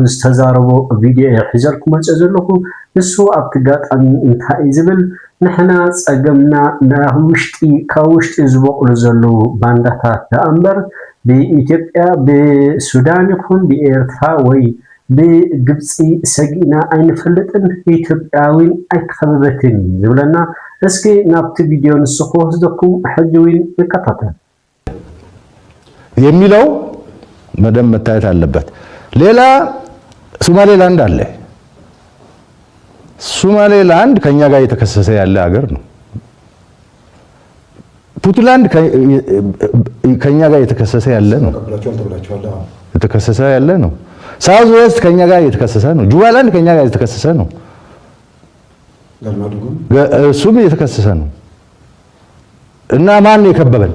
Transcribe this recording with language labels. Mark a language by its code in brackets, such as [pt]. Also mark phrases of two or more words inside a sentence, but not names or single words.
[ti] ዝተዛረቦ ቪድዮ ሒዘልኩም መፅእ ዘለኹ ንሱ ኣብቲ ጋጣሚ እንታይ ዝብል ንሕና ፀገምና ካብ ውሽጢ ዝበቕሉ ዘለዉ ባንዳታት ደኣምበር ብኢትዮጵያ ብሱዳን ይኹን ብኤርትራ ወይ ብግብፂ ሰጊና ኣይንፈልጥን ኢትዮጵያዊን ኣይተኸበበትን ዝብለና እስኪ ናብቲ ቪድዮ ንስኹ ወስደኩም ሕጂ ውን ይከታተል [am] የሚለው በደንብ መታየት አለበት። ሌላ ሶማሌላንድ አለ። ሶማሌላንድ ከኛ ጋር የተከሰሰ ያለ ሀገር ነው። ፑንትላንድ ከኛ ጋር የተከሰሰ ያለ ነው። የተከሰሰ ያለ ነው። ሳውዝ ዌስት ከኛ ጋር የተከሰሰ ነው። ጁባላንድ ከኛ ጋር የተከሰሰ ነው። እሱም የተከሰሰ ነው። እና ማን የከበበን?